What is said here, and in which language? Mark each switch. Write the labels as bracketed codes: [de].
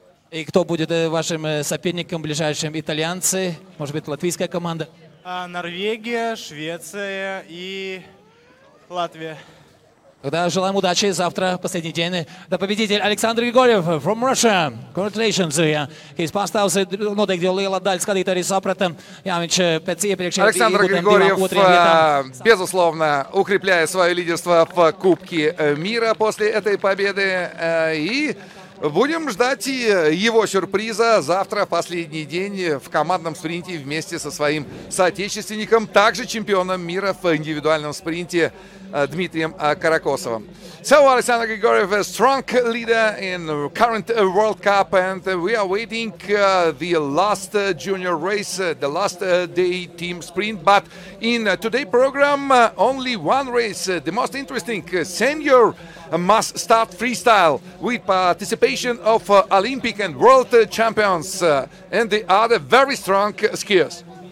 [ru] И кто будет вашим соперником ближайшим? Итальянцы, может быть, латвийская команда? Норвегия, Швеция и Латвия. Тогда желаем удачи. Завтра последний день. Да, победитель Александр Григорьев [en] from Russia. Congratulations. He's passed out [lv] noteikti jo liela daļa skatītāji arī saprata. Jā, viņš pēc iepriekšējā [ru] Александр Григорьев, безусловно, укрепляет свое лидерство в Кубке мира после этой победы. И будем ждать его сюрприза завтра, последний день в командном спринте вместе со своим соотечественником, также чемпионом мира в индивидуальном спринте Дмитрием Каракосовым. [en] So Alexander Grigoriev, a strong leader in the current World Cup, and we are waiting the last junior race, the last day team sprint. But in today's program, only one race, the most interesting senior must start freestyle with participation of Olympic and world champions and the other very strong skiers.